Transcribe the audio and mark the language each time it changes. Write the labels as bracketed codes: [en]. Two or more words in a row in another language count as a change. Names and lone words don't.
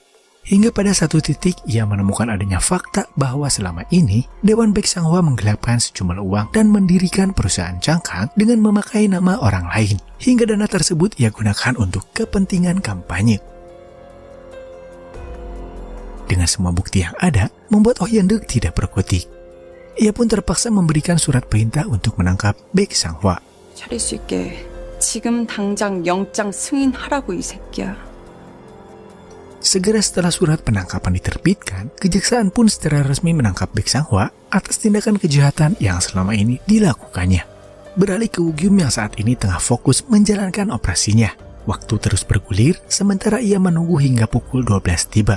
[id] Hingga pada satu titik ia menemukan adanya fakta bahwa selama ini Dewan Baek Sang-hwa menggelapkan sejumlah uang dan mendirikan perusahaan cangkang dengan memakai nama orang lain. Hingga dana tersebut ia gunakan untuk kepentingan kampanye. Dengan semua bukti yang ada, membuat Oh Hyun-deuk tidak berkutik. Ia pun terpaksa memberikan surat perintah untuk menangkap Baek Sang-hwa. [ko] 차릴 수 있게 지금 당장 영장 승인하라고 이 새끼야. [id] Segera setelah surat penangkapan diterbitkan, kejaksaan pun secara resmi menangkap Baek Sang-hwa atas tindakan kejahatan yang selama ini dilakukannya. Beralih ke Woo-kyung yang saat ini tengah fokus menjalankan operasinya. Waktu terus bergulir, sementara ia menunggu hingga pukul 12 tiba.